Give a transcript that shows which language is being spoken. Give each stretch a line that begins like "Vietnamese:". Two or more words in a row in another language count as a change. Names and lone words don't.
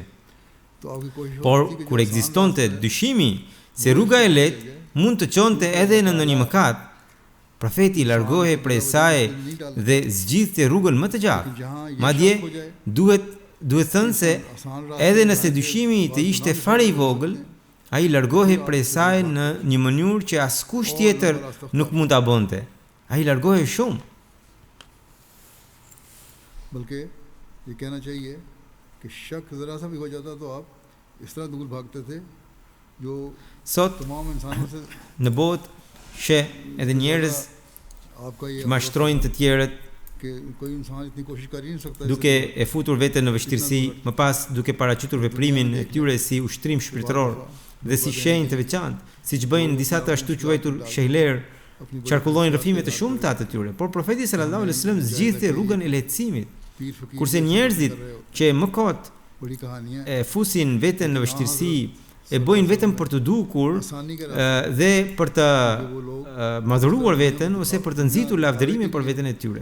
Albanian: Por kur ekzistonte dyshimi se rruga e lehtë mund të çonte edhe në ndonjë mëkat, profeti largohej prej saj dhe zgjidhte rrugën më të gjatë. Madje duhet thënë se edhe nëse dyshimi të ishte fare I vogël, ai largohej prej saj në një mënyrë që askush tjetër nuk mund ta bënte. Ai largohej shumë.
Urdu: بلکہ یہ کہنا چاہیے کہ شک ذرا سا بھی ہو جاتا تو آپ اس طرح دور بھاگتے تھے جو
Albanian: sot në botë she edhe njerëz mashtrojnë të tjerët duke e futur veten në vështirësi, më pas duke paraqitur veprimin e tyre si ushtrim shpirtëror. dhe si shenjë të veçantë, siç bëjnë disa të ashtu quajtur shehler, qarkullojnë rrëfime të shumta të tyre, por profeti
Arabic: صلى الله عليه وسلم
Albanian: zgjidhte rrugën e lehtësimit, kurse njerëzit që më kot e fusin veten në vështirësi, e bëjnë vetëm për të dukur dhe për të madhëruar veten ose për të nxitur lavdërimin për veten e tyre.